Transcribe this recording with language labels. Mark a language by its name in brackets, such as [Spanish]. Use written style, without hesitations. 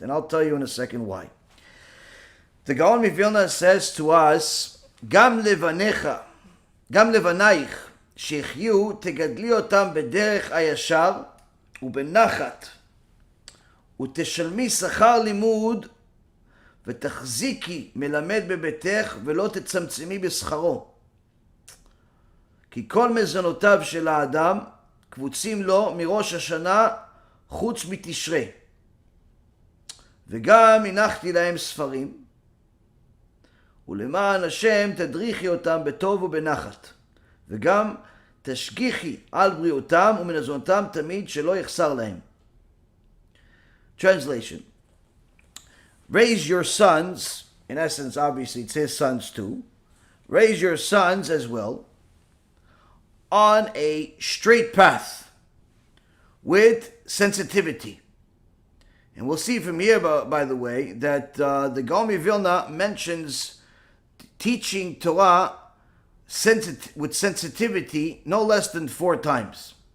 [English] And I'll tell you in a second why. The Gaon of Vilna says to us, [Hebrew] Gam levanecha, Gam levanaich, shechiu tegadli otam bederech ayashar, ubenachat, ותשלמי שכר לימוד ותחזיקי מלמד בביתך ולא תצמצמי בשכרו. כי כל מזונותיו של האדם קבוצים לו מראש השנה חוץ מתשרי. וגם הנחתי להם ספרים, ולמען השם תדריכי אותם בטוב ובנחת. וגם תשגיחי על בריאותם ומנזונתם תמיד שלא יחסר להם. [English] Translation. Raise your sons, in essence obviously it's his sons too, raise your sons as well on a straight path with sensitivity. And we'll see from here, by the way, that the Gaon of Vilna mentions teaching Torah with sensitivity no less than 4 times.